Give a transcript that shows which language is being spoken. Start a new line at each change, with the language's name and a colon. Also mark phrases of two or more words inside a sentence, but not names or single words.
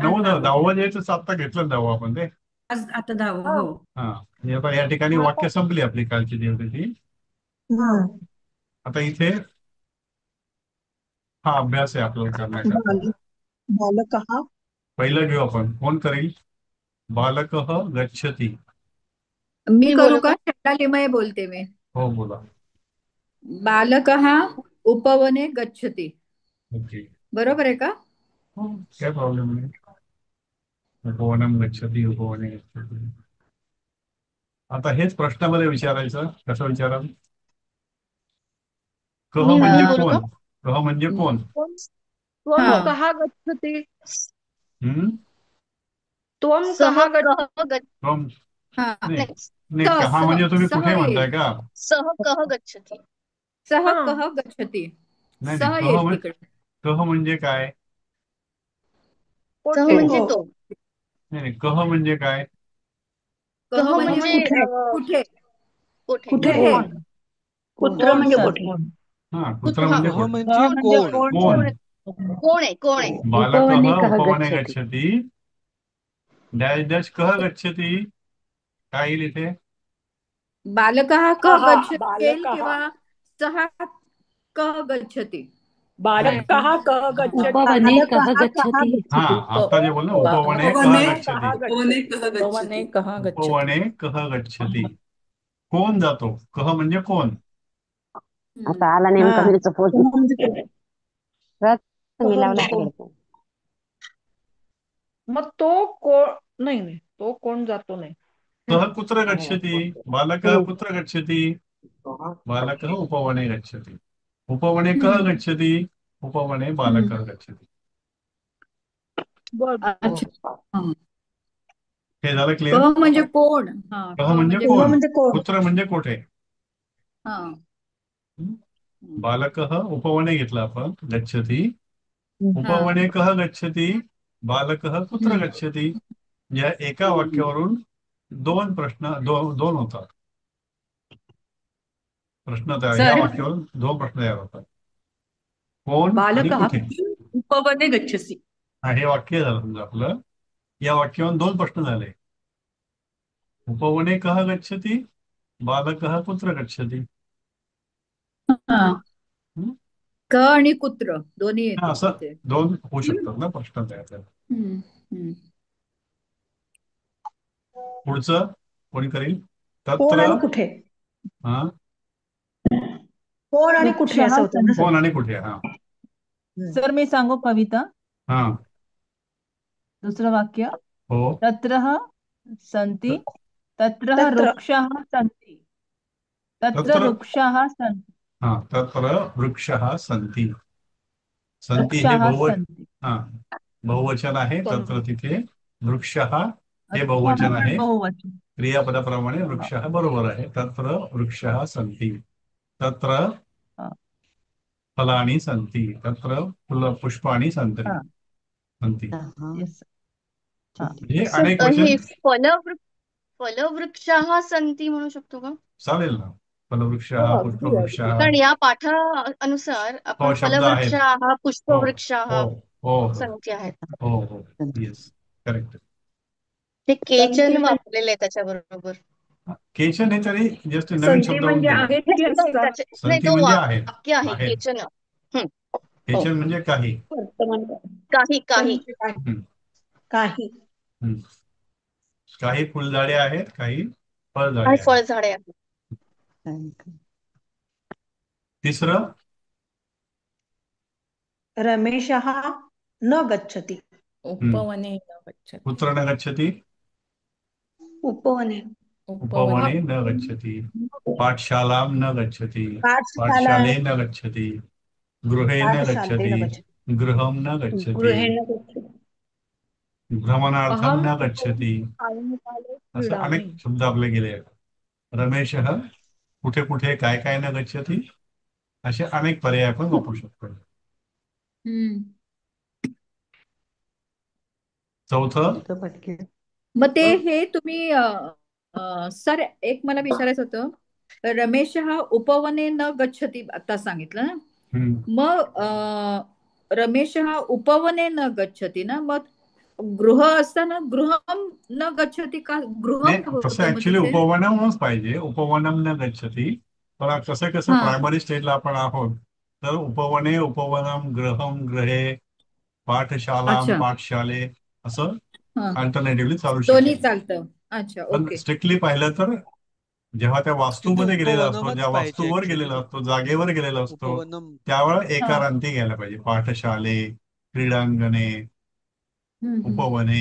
Marathi: 9 10 यायचं आता घेतलं 10 आपण ते. आज आता 10. हो. हा, आणि आता या ठिकाणी वाक्य संपली आपली कालची जी होती ती. आता इथे हा अभ्यास आहे आपल्याला करण्याचा.
Sanskrit: बालकः.
Marathi: पहिलं घेऊ आपण. कोण करेल?
Sanskrit: बालकः गच्छति.
Marathi: मी करू का? शब्दालिमये बोलते मी. हो, बोला.
Sanskrit: बालकः उपवने गच्छति.
Marathi: ओके, बरोबर आहे का? काय प्रॉब्लेम नाही.
Sanskrit: उपवनम गच्छति, उपवने गच्छति.
Marathi: आता हेच प्रश्नामध्ये विचारायचं. कसं विचाराल? कह म्हणजे कोण? कह म्हणजे कोण?
Sanskrit: त्वं कः गच्छति? त्वं सह कः गच्छति?
Marathi: त्वं नाही,
Sanskrit: सह
Marathi: कहा म्हणजे तुम्ही कुठे म्हणताय का?
Sanskrit: सह कह गच्छति. सह कह गच्छति.
Marathi: नाही, सह येईल तिकडे. कह म्हणजे काय? सह म्हणजे तो. नाही, कह म्हणजे काय? कह म्हणजे कुठे कुठे. कुठे. कुत्र म्हणजे कुठे. हा, कुत्र म्हणजे कोण? म्हणजे कोण? कोण? कोण आहे, कोण आहे.
Sanskrit: बालकः उपवने गच्छति.
English: dash dash
Sanskrit: कह गच्छति.
Marathi: काय येईल इथे?
Sanskrit: बालकः कह गच्छति
Marathi: येईल किंवा
Sanskrit: सह कह गच्छति. बालकः कह गच्छति. उपवने कः गच्छति.
Marathi: हा, आता जे बोललो
Sanskrit: उपवने कह गच्छति. उपवने कः गच्छति. उपवने कह गच्छति.
Marathi: कोण जातो? कह म्हणजे कोण? आता आला नेमका मिरचा फोन. मी लावला तो. मग तो कोण? नाही, तो कोण जातो नाही.
Sanskrit: कह कुत्र गच्छति. बालकः कुत्र गच्छति. बालकः उपवने गच्छति. उपवने कः गच्छति. उपवने बालकः गच्छति.
Marathi: बर अच्छा. हा. हे झालं क्लिअर. क म्हणजे कोण? हा, कह क म्हणजे म्हणजे तेव्हा कोण, म्हणजे कोण? कुत्र म्हणजे कुठे. हा.
Sanskrit: बालकः उपवने
Marathi: घेतला आपण,
Sanskrit: गच्छति.
Marathi: हा.
Sanskrit: उपवने कः गच्छति, बालकः कुत्र हम्म. गच्छति.
Marathi: या एका वाक्यावरून दोन प्रश्न दोन होतात. प्रश्न तयार, या सर वाक्यावरून दोन प्रश्न तयार होतात. कोण आणि बालकः कुठे.
Sanskrit: उपवने गच्छसि.
Marathi: हा, हे वाक्य झालं समजा आपलं. या वाक्यावरून दोन प्रश्न झाले.
Sanskrit: उपवने कः गच्छति, बालकः कुत्र गच्छति.
Marathi: हा. हं? क आणि कुत्र दोन्ही हा, येतील असं तिथे. दोन होऊ शकतात ना प्रश्न तयार झाले. हम्म. हम्म. पुढचं कोणी करील. कोण
Sanskrit: तत्र.
Marathi: आणि कुठे? हा, कोण आणि कुठे असं होतं ना सर? कोण आणि कुठे. हा. सर मी सांगू कविता. हा. दुसरं वाक्य. हो.
Sanskrit: तत्रः सन्ति, तत्रः तत्र. वृक्षाः सन्ति, तत्र तत्र. वृक्षाः सन्ति, हा, तत्र वृक्षः सन्ति. सन्ति हे वृक्षाः सन्ति.
Marathi: हा, बहुवचन आहे. तत्र तिथे वृक्षः हे अच्छा, बहुवचन आहे. बहुवचन. क्रियापदाप्रमाणे वृक्षः बरोबर आहे.
Sanskrit: तत्र वृक्षः सन्ति. तत्र
Marathi: हा.
Sanskrit: फलानि सन्ति. तत्र पुष्पाणि सन्ति.
Marathi: हा.
Sanskrit: सन्ति.
English: Yes.
Marathi: हा. हे सर, अनेक हे वचन
Sanskrit: फलवृक्षाः सन्ति
Marathi: म्हणू शकतो का? चालेल ना. फलवृक्षः, हो, अगदी
Sanskrit: पुष्पवृक्षः.
Marathi: कारण या पाठा अनुसार हो, आपण शब्द आहेत.
Sanskrit: फलवृक्षाः,
Marathi: हो
Sanskrit: पुष्पवृक्षाः
Marathi: हो हो हो सन्ति आहेत. हो हो.
English: yes, correct.
Marathi: ते केचन संधी म्हणजे वापरलेले आहे त्याच्याबरोबर. केचन हे तरी जस्ट नवीन संधी शब्द म्हणजे होऊन आहेत की नाही, असतात. नाही, संधी तो म्हणजे आहेत. वाक्य आहे आहेत. केचन. हं, हो. केचन म्हणजे काही. वर्तमान काही काही म्हणजे काय? हं, काही. हं. काही फुलझाडे आहेत, काही फळझाडे काही आहेत. फळझाडे आहेत. तिसरं.
Sanskrit: रमेशः न गच्छति. उपवने न गच्छति. कुत्र न गच्छति. उपवने. उपवने न गच्छति. पाठशालां न गच्छति. पाठशाला. पाठशाले न गच्छति. गृहे न पाठशाले न गच्छति. गच्छति. गृहं न गच्छति. गृहे न गच्छति. भ्रमणार्थं अहम न गच्छति. सायंकाले असं क्रीडामि.
Marathi: अनेक शब्द आपले गेले आहेत.
Sanskrit: रमेशः
Marathi: कुठे कुठे काय काय
Sanskrit: न गच्छति.
Marathi: असे अनेक पर्याय आपण वापरू शकतो. हम्म. चौथं. मग ते हे तुम्ही सर एक मला विचारायचं होतं. रमेश हा
Sanskrit: उपवने न गच्छती
Marathi: आता सांगितलं ना. मग रमेश हा
Sanskrit: उपवने न गच्छती
Marathi: ना. मग गृह असताना
Sanskrit: गृहम न गच्छती
Marathi: का. गृहम तसं होतं मग ऍक्च्युली तिथे. उपवनमच पाहिजे.
Sanskrit: उपवनम न गच्छति.
Marathi: पण कसं कसं हा. प्रायमरी स्टेजला आपण आहोत. तर उपवने, उपवनम, गृहम, गृहे, पाठशालां, अच्छा. पाठशाले असं हा. अल्टरनेटिव्हली चालू दोन्ही शकेल. चालतं. अच्छा, पण ओके. स्ट्रिक्टली पाहिलं तर जेव्हा त्या तिथे वास्तूमध्ये गेलेला असतो, उपवनमच ज्या पाहिजे वास्तूवर ऍक्च्युली. गेलेला असतो, जागेवर गेलेला असतो, उपवनम. त्यावेळेला हा. एकारांती घ्यायला पाहिजे. पाठशाले, क्रीडांगणे, उपवने.